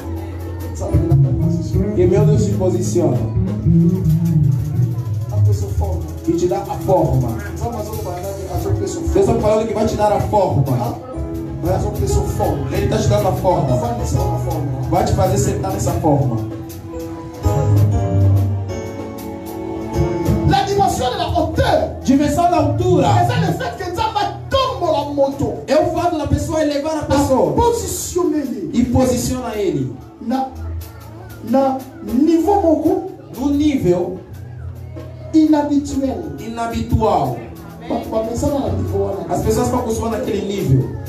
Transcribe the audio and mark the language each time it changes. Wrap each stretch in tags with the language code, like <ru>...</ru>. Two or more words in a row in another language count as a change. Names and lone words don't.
<pt>Que meu Deus te posiciona. E te dá a forma. Deus está falando que vai te dar a forma. Ele está te dando a forma. Vai te fazer sentar nessa forma.</pt> <fr>La dimension de la hauteur.</fr> <pt>Dimensão da altura.</pt> <fr>C'est le fait que la moto.</fr> <pt>É o fato da pessoa elevar a pessoa. E posiciona ele. No nível inabitual. As pessoas estão acostumadas naquele nível.</pt>